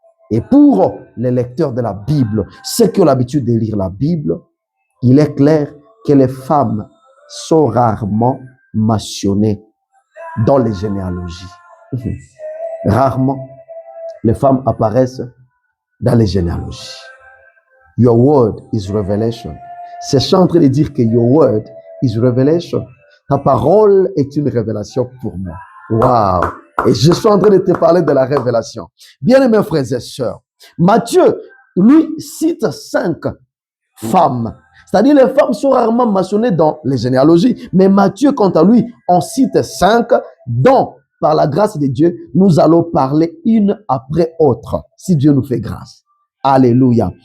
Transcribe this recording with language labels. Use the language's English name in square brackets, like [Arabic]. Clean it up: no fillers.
[French] Et pour les lecteurs de la Bible, ceux qui ont l'habitude de lire la Bible, il est clair que les femmes sont rarement mentionnées. dans les généalogies. Rarement, les femmes apparaissent dans les généalogies. [English] Your word is revelation. [French] C'est ça en train de dire que [English] your word is revelation. [French] Ta parole est une révélation pour moi. Wow! Et je suis en train de te parler de la révélation. Bien-aimés frères et sœurs, Matthieu, lui, cite 5 femmes. C'est-à-dire les femmes sont rarement mentionnées dans les généalogies. Mais Matthieu, quant à lui, en cite 5 dont, par la grâce de Dieu, nous allons parler une après autre, si Dieu nous fait grâce. Alléluia.